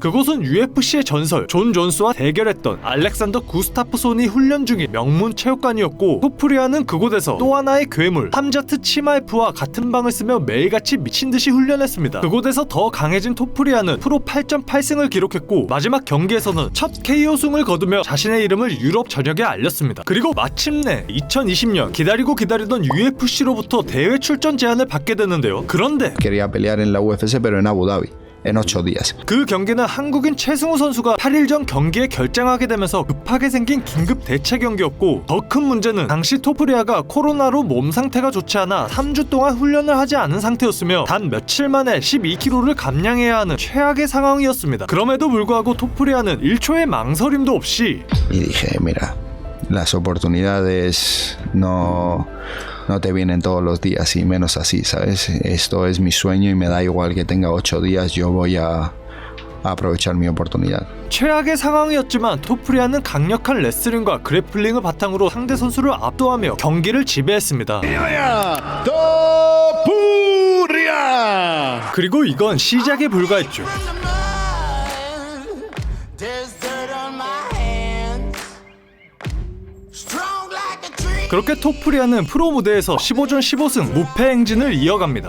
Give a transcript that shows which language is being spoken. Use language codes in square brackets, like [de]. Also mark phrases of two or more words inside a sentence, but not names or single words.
[ko] 그곳은 UFC의 전설 존 존스와 대결했던 알렉산더 구스타프손이 훈련 중인 명문 체육관이었고, 토프리아는 그곳에서 또 하나의 괴물 함자트 치마에프와 같은 방을 쓰며 매일같이 미친듯이 훈련했습니다. 그곳에서 더 강해진 토프리아는 프로 8.8승을 기록했고, 마지막 경기에서는 첫 KO 승을 거두며 자신의 이름을 유럽 전역에 알렸습니다. 그리고 마침내 2020년 기다리던 UFC로부터 대회 출전 제안을 받게 되는데요. 그런데 [es] Quería pelear en la UFC, pero en Abu Dhabi. En 8 días. [ko] 그 경기는 한국인 최승우 선수가 8일 전 경기에 결장하게 되면서 급하게 생긴 긴급 대체 경기였고, 더 큰 문제는 당시 토프리아가 코로나로 몸 상태가 좋지 않아 3주 동안 훈련을 하지 않은 상태였으며 단 며칠 만에 12kg를 감량해야 하는 최악의 상황이었습니다. 그럼에도 불구하고 토프리아는 1초의 망설임도 없이 [es] Y dije, mira, las oportunidades no te vienen todos los días y menos así, ¿sabes? Esto es mi sueño y me da igual que tenga 8 días, yo voy a aprovechar mi oportunidad. [ko] 최악의 상황이었지만 토프리아는 강력한 레슬링과 그래플링을 바탕으로 상대 선수를 압도하며 경기를 지배했습니다. 그리고 이건 시작에 불과했죠. 그렇게 토프리아는 프로 무대에서 15전 15승 무패 행진을 이어갑니다.